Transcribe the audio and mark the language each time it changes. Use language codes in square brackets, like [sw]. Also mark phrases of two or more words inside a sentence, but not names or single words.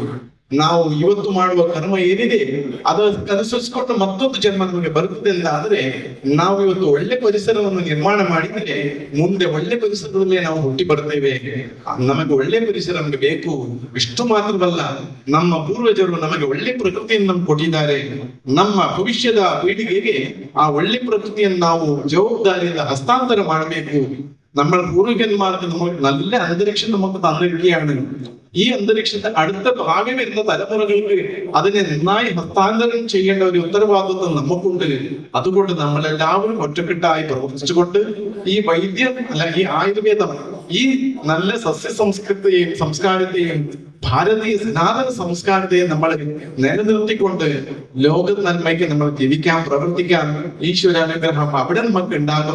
[kn] ನಾವು ಇವತ್ತು ಮಾಡುವ ಕರ್ಮ ಏನಿದೆ ಅದನುಸರಿಸಿಕೊಂಡು ಮತ್ತೊಂದು ಜನ್ಮ ನಮಗೆ ಬರುತ್ತದೆ ಅಂತ ಆದ್ರೆ ನಾವು ಇವತ್ತು ಒಳ್ಳೆ ಪರಿಸರವನ್ನು ನಿರ್ಮಾಣ ಮಾಡಿದರೆ ಮುಂದೆ ಒಳ್ಳೆ ಪರಿಸರದಲ್ಲೇ ನಾವು ಹುಟ್ಟಿ ಬರ್ತೇವೆ. ನಮಗೆ ಒಳ್ಳೆ ಪರಿಸರ ನಮಗೆ ಬೇಕು. ಇಷ್ಟು ಮಾತ್ರವಲ್ಲ, ನಮ್ಮ ಪೂರ್ವಜರು ನಮಗೆ ಒಳ್ಳೆ ಪ್ರಕೃತಿಯನ್ನು ನಮ್ಗೆ ಕೊಟ್ಟಿದ್ದಾರೆ. ನಮ್ಮ ಭವಿಷ್ಯದ ಪೀಳಿಗೆಗೆ ಆ ಒಳ್ಳೆ ಪ್ರಕೃತಿಯನ್ನು ನಾವು ಜವಾಬ್ದಾರಿಯಿಂದ ಹಸ್ತಾಂತರ ಮಾಡಬೇಕು. [ml] നമ്മൾ പൂർവികന്മാർക്ക് നമ്മൾ നല്ല അന്തരീക്ഷം നമുക്ക് തന്നിരിക്കുകയാണ്. ഈ അന്തരീക്ഷത്തെ അടുത്ത ഭാവി വരുന്ന തലമുറകൾക്ക് അതിനെ നന്നായി ഹസ്താന്തരം ചെയ്യേണ്ട ഒരു ഉത്തരവാദിത്വം നമുക്കുണ്ട്. അതുകൊണ്ട് നമ്മളെല്ലാവരും ഒറ്റക്കെട്ടായി പ്രവർത്തിച്ചുകൊണ്ട് ഈ വൈദ്യം അല്ല ഈ ആയുർവേദം ഈ നല്ല സസ്യ സംസ്കാരത്തെയും ഭാരതീയ സനാതന സംസ്കാരത്തെയും നമ്മൾ നിലനിർത്തിക്കൊണ്ട് ലോക നന്മയ്ക്ക് നമ്മൾ ജീവിക്കാൻ പ്രവർത്തിക്കാൻ ഈശ്വരാനുഗ്രഹം അവിടെ നമുക്ക് ഉണ്ടാകും.